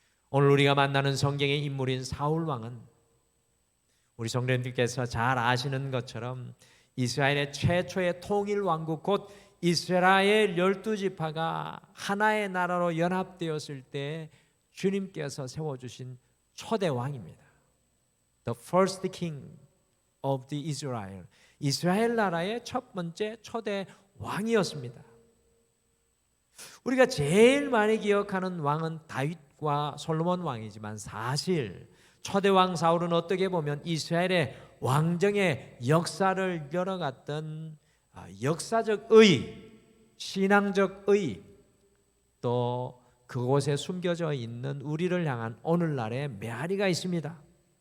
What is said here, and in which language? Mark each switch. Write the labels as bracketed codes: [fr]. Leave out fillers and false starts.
[ko] 오늘 우리가 만나는 성경의 인물인 사울 왕은 우리 성도님들께서 잘 아시는 것처럼 이스라엘의 최초의 통일 왕국 곧 이스라엘 12지파가 하나의 나라로 연합되었을 때 주님께서 세워주신 초대 왕입니다. [en] The first king of the Israel. [ko] 이스라엘 나라의 첫 번째 초대 왕이었습니다. 우리가 제일 많이 기억하는 왕은 다윗과 솔로몬 왕이지만 사실 초대 왕 사울은 어떻게 보면 이스라엘의 왕정의 역사를 열어갔던 역사적 의, 신앙적 의, 또 그곳에 숨겨져 있는 우리를 향한 오늘날의 메아리가 있습니다.